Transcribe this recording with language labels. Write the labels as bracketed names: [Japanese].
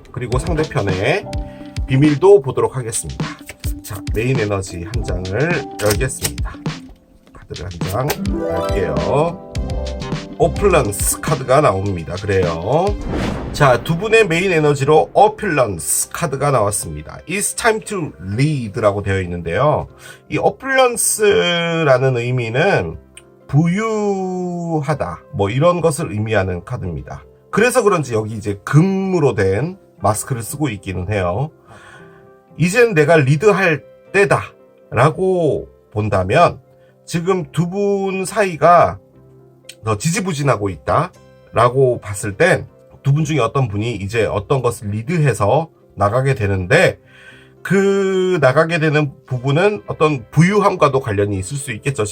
[Korean] 그리고 상대편의 비밀도 보도록 하겠습니다. 자, 메인 에너지 한 장을 열겠습니다. 카드를 한 장 열게요. 어플런스 카드가 나옵니다. 그래요. 자, 두 분의 메인 에너지로 어플런스 카드가 나왔습니다. [English] It's time to lead [Korean] 라고 되어 있는데요. 이 어플런스라는 의미는 부유하다, 뭐 이런 것을 의미하는 카드입니다. 그래서 그런지 여기 이제 금으로 된 마스크를 쓰고 있기는 해요. 이젠 내가 리드할 때다 라고 본다면 지금 두 분 사이가 더 지지부진하고 있다 라고 봤을 땐 두 분 중에 어떤 분이 이제 어떤 것을 리드해서 나가게 되는데, 그 나가게 되는 부분은 어떤 부유함과도 관련이 있을 수 있겠죠.